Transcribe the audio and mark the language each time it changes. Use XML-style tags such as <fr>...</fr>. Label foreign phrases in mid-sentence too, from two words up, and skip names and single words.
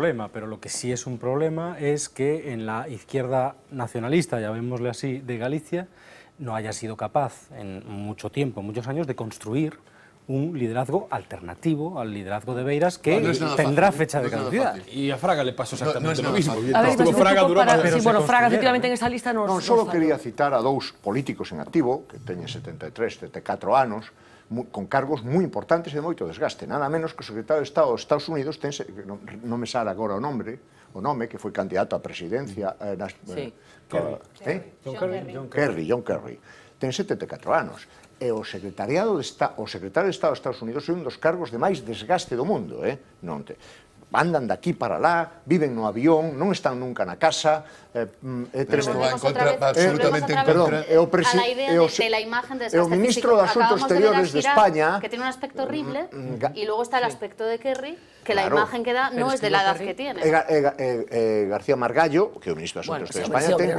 <es>Problema, pero lo que sí es un problema es que en la izquierda nacionalista, llamémosle así, de Galicia, no haya sido capaz en mucho tiempo, muchos años, de construir un liderazgo alternativo al liderazgo de Beiras que tendrá fecha de caducidad. Y a Fraga le pasó exactamente lo mismo. Fraga efectivamente en esa lista non</es> <gl>solo quería citar a 2 políticos en activo, que teñen 73, 74 anos, con cargos moi importantes e de moito desgaste. Nada menos que o secretario de Estado dos Estados Unidos, non me sale agora o nome, que foi candidato a presidencia... John Kerry. Ten 74 anos. E o secretariado de Estado, o secretario de Estado dos Estados Unidos é un dos cargos de máis desgaste do mundo, andan de aquí para lá, viven no avión, non están nunca na casa.</gl> <es>Pero va absolutamente en contra a la idea de la imagen de desgaste físico.</es> <gl>O ministro de Asuntos Exteriores de España,</gl> <es>que tiene un aspecto horrible, y luego está el aspecto de Kerry, que la imagen que da no es de la edad que tiene.</es> <gl>García Margallo, que é o ministro de Asuntos Exteriores de España,</gl>